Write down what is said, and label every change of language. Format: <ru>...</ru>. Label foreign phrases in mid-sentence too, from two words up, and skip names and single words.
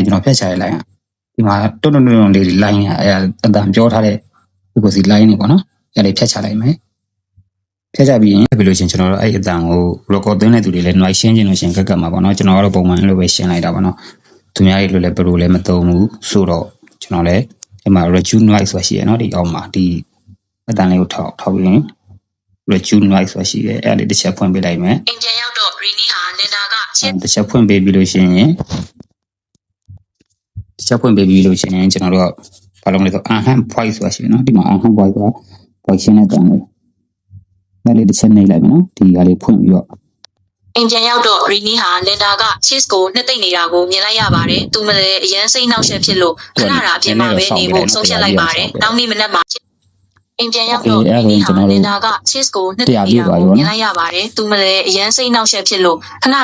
<my>ကျွန်တော်ဖြတ်ချရလိုက်ဒီမှာတွန်းလေးဒီ line အဲ့အတန်ပြောထားတဲ့</my> <en>frequency line</en> <my>တွေပေါ့နော်အဲ့ဒါဖြတ်ချလိုက်မယ်ဖြတ်ချပြီးရင်ဘယ်လိုရှင်ကျွန်တော်တို့အဲ့အတန်ကို record သွင်းတဲ့သူတွေလည်း noise ရှင်းခြင်းလို့ရှင်ကတ်မှာပေါ့နော်ကျွန်တော်ကတော့ပုံမှန်လိုပဲရှင်းလိုက်တာပေါ့နော်သူများတွေလိုလည်းဘယ်လိုလဲမသုံးဘူးဆိုတော့ကျွန်တော်လည်းဒီမှာ</my> <en>reduce noise</en> <my>ဆိုတာရှိရနော်ဒီအောက်မှာဒီအတန်လေးကိုထောက်ပြီးရင်</my> <en>reduce noise</en> <my>ဆိုတာရှိတယ်အဲ့ဒါလေးတစ်ချက်ဖွင့်ပေးလိုက်မယ် အိမ်ပြန်ရောက်တော့ Rini ဟာ Linda က တစ်ချက်ဖွင့်ပေးပြီးလို့ရှိရင်ကျွန်တော်တို့ကဘာလို့လဲဆို</my> <en>enhance voice</en> <my>ဆိုတာရှိတယ်နော်ဒီမှာ</my> <en>enhance voice</en> <my>က voice နဲ့တန်တယ်အဲ့လေးတစ်ချက်နှိပ်လိုက်မယ်နော်ဒီဟာလေးဖွင့်ပြီးတော့ အိမ်ပြန်ရောက်တော့ Rini ဟာ Linda က Cheese ကိုနှစ်သိမ့်နေတာကိုမြင်လိုက်ရပါတယ်သူမလည်းအရန်စိတ်နှောက်ယှက်ဖြစ်လို့ခဏတာအပြင်မှာပဲနေဖို့ဆုံးဖြတ်လိုက်ပါတယ်နောက်နေ့မနက်မှာအိမ်ပြန်ရောက်တော့ Rini ဟာ Linda က Cheese ကိုနှစ်သိမ့်နေတာကိုမြင်လိုက်ရပါတယ်သူမလည်းအရန်စိတ်နှောက်ယှက်ဖြစ်လို့ခဏ</my>